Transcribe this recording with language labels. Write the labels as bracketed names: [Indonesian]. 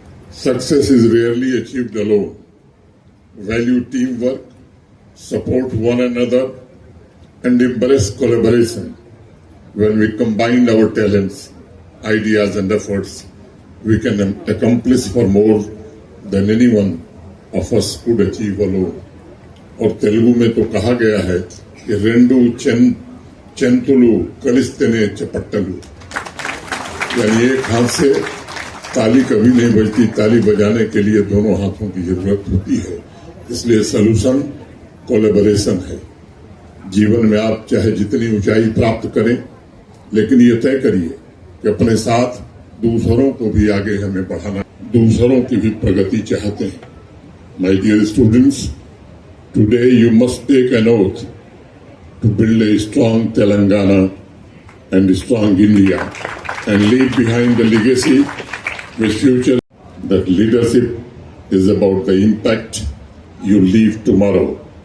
[English] Success is rarely achieved alone. Value teamwork, support one another, and embrace collaboration. When we combine our talents, ideas, and efforts, we can accomplish for more than any one of us could achieve alone. [Hindi] और तेलुगु में तो कहा गया है कि [Telugu] रेंडु चेंतुलु कलिस्तेने चपट्टलु, [Hindi] यानी एक हाथ से ताली कभी नहीं बजती, ताली बजाने के लिए दोनों हाथों की जरूरत होती है. इसलिए सॉल्यूशन कोलैबोरेशन है. जीवन में आप चाहे जितनी ऊंचाई प्राप्त करें, लेकिन ये तय करिए कि अपने साथ दूसरों को भी आगे हमें बढ़ाना, दूसरों की भी प्रगति चाहते हैं. [English] My dear students, today you must take an oath to build a strong Telangana and a strong India and leave behind the legacy with future. That leadership is about the impact you leave tomorrow.